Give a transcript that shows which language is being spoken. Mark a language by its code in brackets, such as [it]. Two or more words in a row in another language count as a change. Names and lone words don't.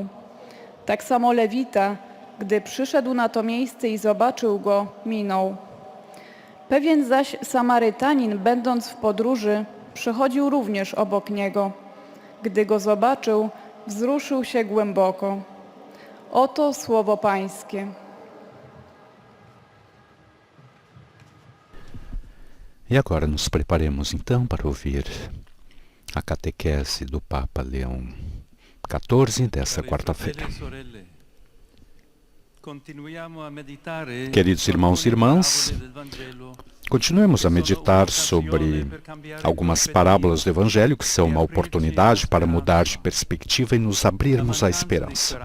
[pl] Tak samo lewita, gdy przyszedł na to miejsce i zobaczył go, minął. Pewien zaś Samarytanin, będąc w podróży, przechodził również obok niego. Gdy go zobaczył, wzruszył się głęboko. Oto słowo Pańskie. [pt] E agora nos preparemos então para ouvir a catequese do Papa Leão XIV desta quarta-feira. Queridos irmãos e irmãs, continuemos a meditar sobre algumas parábolas do Evangelho que são uma oportunidade para mudar de perspectiva e nos abrirmos à esperança.